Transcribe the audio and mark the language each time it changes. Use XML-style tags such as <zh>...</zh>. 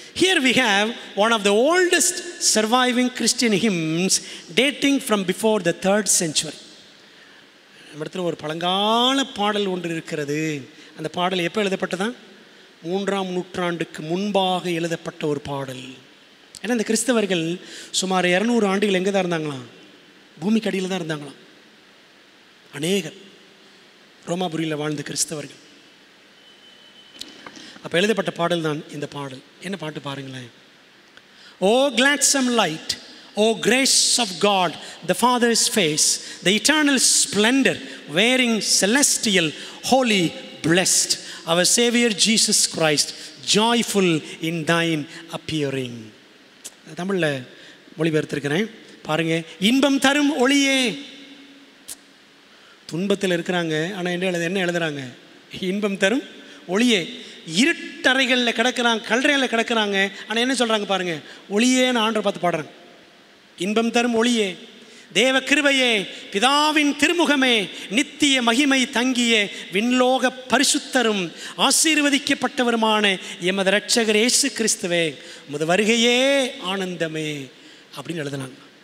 <en>Here we have one of the oldest surviving Christian hymns dating from before the 3rd century.</en> <ta>நம்ம இடத்துல ஒரு பழங்கால பாடல் ஒன்று இருக்கிறது. அந்த பாடல் எப்போ எழுதப்பட்டதான்? 3ஆம் நூற்றாண்டுக்கு முன்பாக எழுதப்பட்ட ஒரு பாடல். ஏன்னா இந்த கிறிஸ்தவர்கள் சுமார் 200 ஆண்டுகள் எங்கே தான் இருந்தாங்களாம்? பூமிக்கு அடியில் தான் இருந்தாங்களாம். அநேகர் ரோமாபுரியில் வாழ்ந்த கிறிஸ்தவர்கள். அப்போ எழுதப்பட்ட பாடல் தான் இந்த பாடல். என்ன பாட்டு பாருங்களேன்.</ta> <en>O gladsome light, O grace of God, the Father's face, the eternal splendor, wearing celestial, holy, blessed, our Savior Jesus Christ, joyful in thine appearing.</en> <ta>தமிழில் மொழிபெயர்த்திருக்கிறேன் பாருங்க. இன்பம் தரும் ஒளியே. துன்பத்தில் இருக்கிறாங்க, ஆனால் என்ன எழுதுறாங்க? இன்பம் தரும் ஒளியே. இருட்டறைகளில் கிடக்கிறாங்க, கல்லறைகளில் கிடக்கிறாங்க, ஆனால் என்ன சொல்கிறாங்க பாருங்க? ஒளியேன்னு ஆண்டரை பார்த்து பாடுறாங்க. இன்பம் தரும் ஒளியே, தேவ கிருபையே, பிதாவின் திருமுகமே, நித்திய மகிமை தங்கிய விண்லோக பரிசுத்தரும் ஆசீர்வதிக்கப்பட்டவருமான எமது இரட்சகர் இயேசு கிறிஸ்துவே, உமது வருகையே ஆனந்தமே அப்படின்னு எழுதுனாங்க.</ta>